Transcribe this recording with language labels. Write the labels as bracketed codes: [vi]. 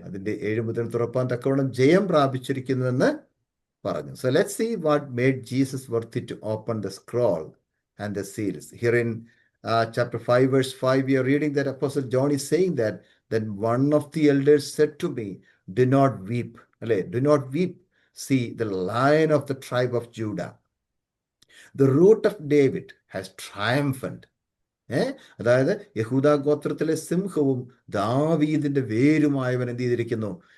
[ml] അതിന്റെ 7 മുതൽ തുറപ്പാൻ തക്കവണ്ണം ജയം പ്രാപിച്ചിരിക്കുന്നുവെന്ന് പറഞ്ഞു. [en] So let's see what made Jesus worthy to open the scroll and the seals. Here in chapter 5 verse 5, we are reading that Apostle John is saying that then one of the elders said to me, do not weep. Do not weep. See, the Lion of the tribe of Judah, the root of David, has triumphed. [ml] അതായത് യഹൂദാ ഗോത്രത്തിലെ സിംഹവും ദാവീദിന്റെ വേരുമായവൻ എന്ത് ചെയ്തിരിക്കുന്നു?